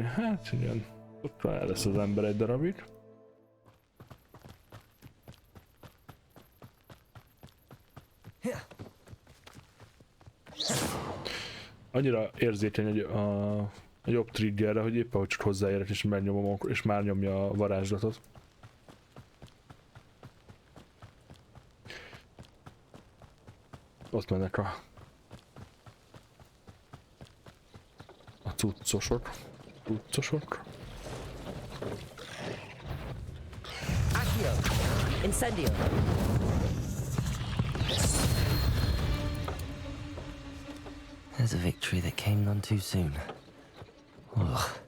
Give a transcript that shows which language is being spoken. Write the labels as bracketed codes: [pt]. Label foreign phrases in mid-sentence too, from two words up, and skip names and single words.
[hu] Hát igen, ott el lesz az ember egy darabig. Annyira érzékeny a jobb triggerre, hogy éppen hogy csak hozzáérek és megnyomom, és már nyomja a varázslatot. Ott mennek a cuccosok. Accio. Incendio. [en] There's a victory that came none too soon. Ugh.